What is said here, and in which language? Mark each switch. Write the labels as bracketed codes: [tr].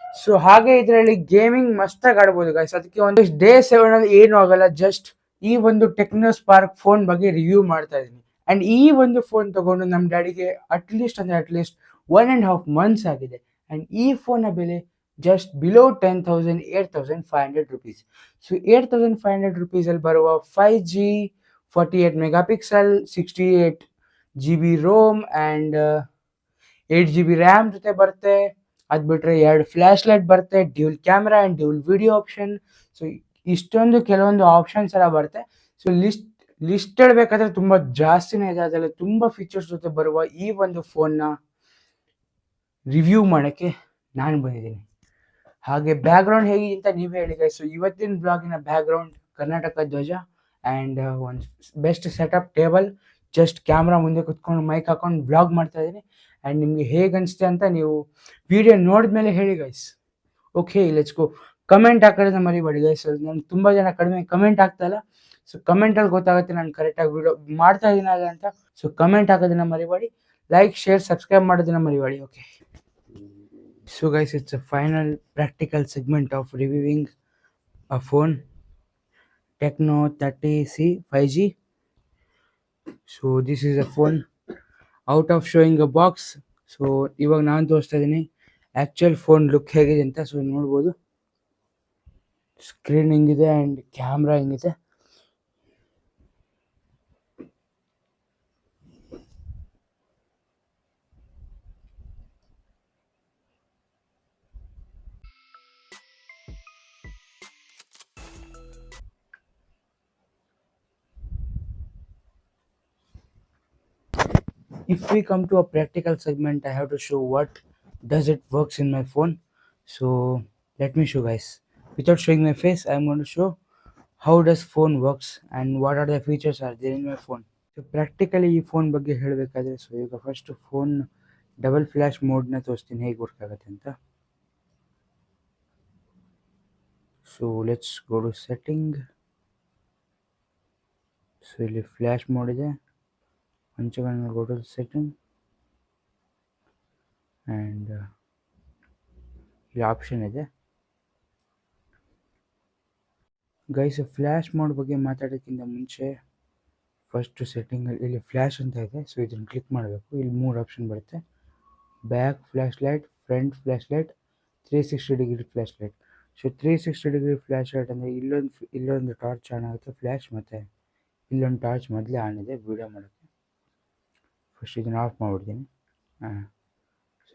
[kn] So ಹಾಗೆ ಇದರಲ್ಲಿ gaming ಮಸ್ತಾಗಿ ಆಡ್ಬೋದು ಗೈಸ್. ಅದಕ್ಕೆ ಒಂದು ಡೇ 7 ಅಲ್ಲಿ ಏನೂ ಆಗಲ್ಲ, ಜಸ್ಟ್ ಈ ಒಂದು ಟೆಕ್ನೋ ಸ್ಪಾರ್ಕ್ ಫೋನ್ ಬಗ್ಗೆ ರಿವ್ಯೂ ಮಾಡ್ತಾ ಇದ್ದೀನಿ. ಆ್ಯಂಡ್ ಈ ಒಂದು ಫೋನ್ ತೊಗೊಂಡು ನಮ್ಮ ಡ್ಯಾಡಿಗೆ ಅಟ್ಲೀಸ್ಟ್ 1.5 ಮಂತ್ಸ್ ಆಗಿದೆ. ಆ್ಯಂಡ್ ಈ ಫೋನ್ನ ಬೆಲೆ [en] just below 10,000, 8,500 rupees. [kn] So 8,500 rupees ಅಲ್ಲಿ ಬರುವ 5G 48 megapixel 68GB ROM and 8GB RAM ಜೊತೆ ಬರುತ್ತೆ. ಅದು ಬಿಟ್ಟರೆ 2 ಫ್ಲ್ಯಾಶ್ ಲೈಟ್ ಬರುತ್ತೆ, dual camera and dual video option. So ಇಷ್ಟೊಂದು ಕೆಲವೊಂದು ಆಪ್ಷನ್ಸ್ ಎಲ್ಲ ಬರುತ್ತೆ. ಸೊ ಲಿಸ್ಟ್ ಹೇಳಬೇಕಾದ್ರೆ ತುಂಬ ಜಾಸ್ತಿನೇ ಇದೆ. ಅದರಲ್ಲಿ ತುಂಬ ಫೀಚರ್ಸ್ ಜೊತೆ ಬರುವ ಈ ಒಂದು ಫೋನ್ನ ರಿವ್ಯೂ ಮಾಡೋಕ್ಕೆ ನಾನು ಬಂದಿದ್ದೀನಿ. ಹಾಗೆ ಬ್ಯಾಕ್ಗ್ರೌಂಡ್ ಹೇಗಿದೆ ಅಂತ ನೀವೇ ಹೇಳಿ ಗೈಸ್. ಸೊ ಇವತ್ತಿನ ಬ್ಲಾಗಿನ ಬ್ಯಾಕ್ಗ್ರೌಂಡ್ ಕರ್ನಾಟಕ ಧ್ವಜ ಆ್ಯಂಡ್ ಒಂದು best setup table. Just camera ಮುಂದೆ ಕುತ್ಕೊಂಡು ಮೈಕ್ ಹಾಕೊಂಡು ಬ್ಲಾಗ್ ಮಾಡ್ತಾ ಇದ್ದೀನಿ. ಆ್ಯಂಡ್ ನಿಮಗೆ ಹೇಗೆ ಅನಿಸುತ್ತೆ ಅಂತ ನೀವು ವಿಡಿಯೋ ನೋಡಿದ್ಮೇಲೆ ಹೇಳಿ guys. [en] Okay, let's go. [kn] Comment ಹಾಕೋದನ್ನ ಮರಿಬೇಡಿ ಗೈಸ್. ನನಗೆ ತುಂಬ ಜನ ಕಡಿಮೆ ಕಮೆಂಟ್ ಆಗ್ತಾಯಿಲ್ಲ. ಸೊ ಕಮೆಂಟಲ್ಲಿ ಗೊತ್ತಾಗುತ್ತೆ ನಾನು ಕರೆಕ್ಟಾಗಿ ವಿಡಿಯೋ ಮಾಡ್ತಾ ಇದ್ದೀನಲ್ಲ ಅಂತ. ಸೊ ಕಮೆಂಟ್ ಹಾಕೋದನ್ನ ಮರಿಬೇಡಿ, ಲೈಕ್ ಶೇರ್ ಸಬ್ಸ್ಕ್ರೈಬ್ ಮಾಡೋದನ್ನ ಮರಿಬೇಡಿ. [en] Okay, so guys, it's a final practical segment of reviewing a phone, Tecno 30C 5G. So this is a phone out of showing a box. [kn] So ಇವಾಗ ನಾನು ತೋರಿಸ್ತಾ ಇದ್ದೀನಿ actual phone look ಹೇಗಿದೆ ಅಂತ. So ನೋಡ್ಬೋದು screen ಹೆಂಗಿದೆ and camera ಹೆಂಗಿದೆ. [en] If we come to a practical segment, I have to show what does it works in my phone. So let me show guys. Without showing my face, I'm going to show how does phone works and what are the features are there in my phone. [kn] So practically ಈ phone ಬಗ್ಗೆ ಹೇಳಬೇಕಾದ್ರೆ, so ಈಗ first phone double flash ಮೋಡ್ನ ತೋರಿಸ್ತೀನಿ ಹೇಗೆ work ಆಗುತ್ತೆ ಅಂತ. [en] So let's go to setting. [kn] So ಇಲ್ಲಿ flash mode ಇದೆ. [en] once again go to the setting and [kn] ಈ ಆಪ್ಷನ್ ಇದೆ ಗೈಸ್. ಫ್ಲ್ಯಾಶ್ ಮೋಡ್ ಬಗ್ಗೆ ಮಾತಾಡೋಕ್ಕಿಂತ ಮುಂಚೆ ಫಸ್ಟ್ ಸೆಟ್ಟಿಂಗಲ್ಲಿ ಇಲ್ಲಿ ಫ್ಲ್ಯಾಶ್ ಅಂತ ಇದೆ. ಸೊ ಇದನ್ನು ಕ್ಲಿಕ್ ಮಾಡಬೇಕು. ಇಲ್ಲಿ 3 ಆಪ್ಷನ್ ಬರುತ್ತೆ: back flash light, front flash light, 360 degree flash light. So 360 degree flash light ಅಂದರೆ ಇಲ್ಲೊಂದು ಟಾರ್ಚ್ ಆನ್ ಆಗುತ್ತೆ ಫ್ಲ್ಯಾಶ್, ಮತ್ತು ಇಲ್ಲೊಂದು ಟಾರ್ಚ್ ಮೊದಲೇ ಆನ್ ಇದೆ ವಿಡಿಯೋ ಮಾಡೋಕ್ಕೆ. ಫಸ್ಟ್ ಇದನ್ನು ಆಫ್ ಮಾಡಿಬಿಡ್ತೀನಿ. ಸೊ